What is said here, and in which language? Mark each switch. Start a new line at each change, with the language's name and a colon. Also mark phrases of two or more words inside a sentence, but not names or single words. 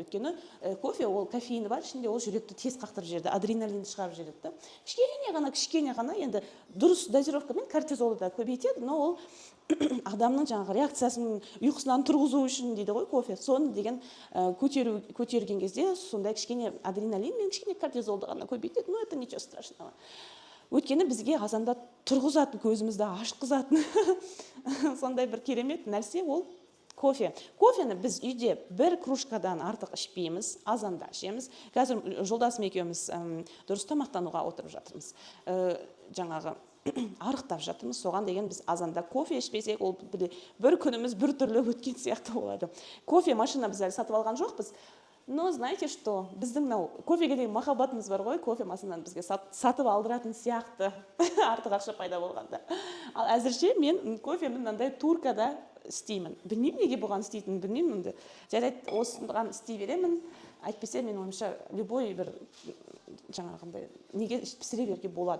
Kazakh: Өйткені кофе, ол кофеині бар, ішінде ол жүректі тез қақтырып жібереді, адреналинді шығарып жібереді. Кішкене ғана енді дұрыс дозировкамен кортизолды да көбейтеді, но ол адамның жаңағы реакциясын ұйқысынан тұрғызу үшін дейді ғой кофе. Соны деген көтерген кезде сондай кішкене адреналин мен кішкене кортизолды ғана көбейтеді,
Russian: но это ничего страшного.
Kazakh: Өйткені бізге азанда тұрғызатын, көзімізді ашқызатын сондай бір керемет нәрсе ол кофе. Кофені біз үйде бір кружкадан артық ішпейміз, азанда ішеміз. Қазір жолдасым екеуміз дұрыс тамақтануға отырып жатырмыз. Жаңағы арықтап жатырмыз, соған деген біз азанда кофе ішпесек, ол бір күніміз бір түрлі өткен сияқты болады. Кофе машина біз әлі сатып алған жоқпыз.
Russian: Но знаете что,
Kazakh: біздің кофеге деген махаббатымыз бар ғой, кофе машинаны бізге сатып алдыратын сияқты артық ақша пайда болғанда. Ал әзірше мен кофені мынандай туркада істеймін. Білмеймін неге бұған істейтінін, білмеймін. Жарайды, осыған істей беремін. Әйтпесе мен ойымша любой бір жаңағындай неге пісіре беруге болады.